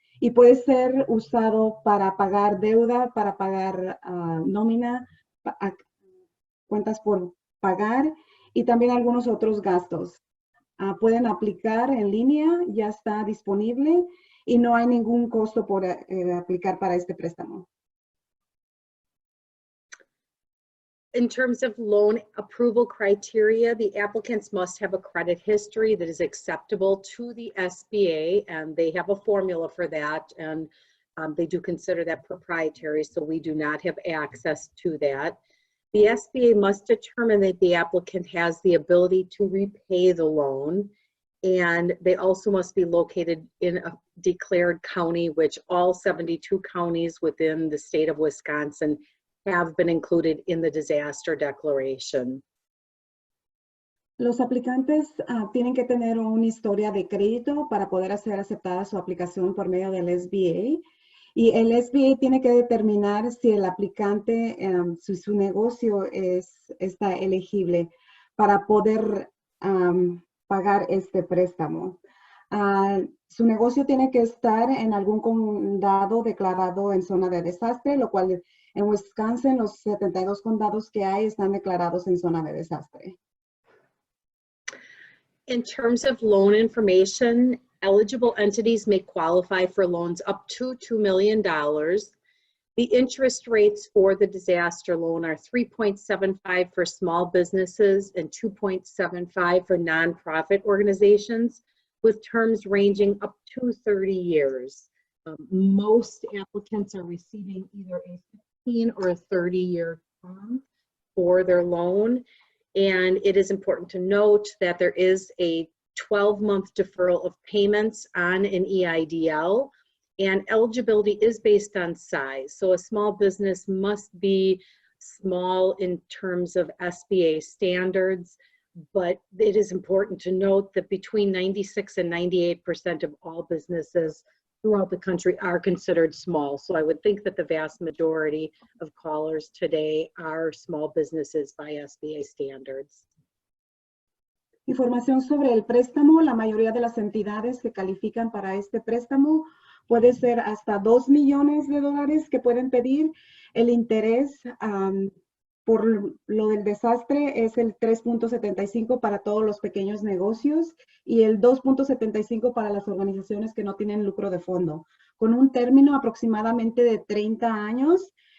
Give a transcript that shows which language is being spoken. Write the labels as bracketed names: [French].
[Spanish] Y puede ser usado para pagar deuda, para pagar nómina, cuentas por pagar y también algunos otros gastos. Pueden aplicar en línea, ya está disponible y no hay ningún costo por aplicar para este préstamo. [English] In terms of loan approval criteria, the applicants must have a credit history that is acceptable to the SBA, and they have a formula for that, and they do consider that proprietary, so we do not have access to that. The SBA must determine that the applicant has the ability to repay the loan, and they also must be located in a declared county, which all 72 counties within the state of Wisconsin have been included in the disaster declaration. [Spanish] Los aplicantes tienen que tener una historia de crédito para poder hacer aceptada su aplicación por medio del SBA. Y el SBA tiene que determinar si el aplicante, si su negocio está elegible para poder pagar este préstamo. Su negocio tiene que estar en algún condado declarado en zona de desastre, lo cual en Wisconsin los 72 condados que hay están declarados en zona de desastre. [English] In terms of loan information, eligible entities may qualify for loans up to $2 million. The interest rates for the disaster loan are 3.75 for small businesses and 2.75 for nonprofit organizations, with terms ranging up to 30 years. Most applicants are receiving either a 15 or a 30-year term for their loan. And it is important to note that there is a 12-month deferral of payments on an EIDL, and eligibility is based on size. So a small business must be small in terms of SBA standards, but it is important to note that between 96 and 98% of all businesses throughout the country are considered small. So I would think that the vast majority of callers today are small businesses by SBA standards. [Spanish] Información sobre el préstamo. La mayoría de las entidades que califican para este préstamo puede ser hasta $2 millones que pueden pedir. El interés por lo del desastre es el 3.75 para todos los pequeños negocios y el 2.75 para las organizaciones que no tienen lucro de fondo, con un término aproximadamente de 30 años.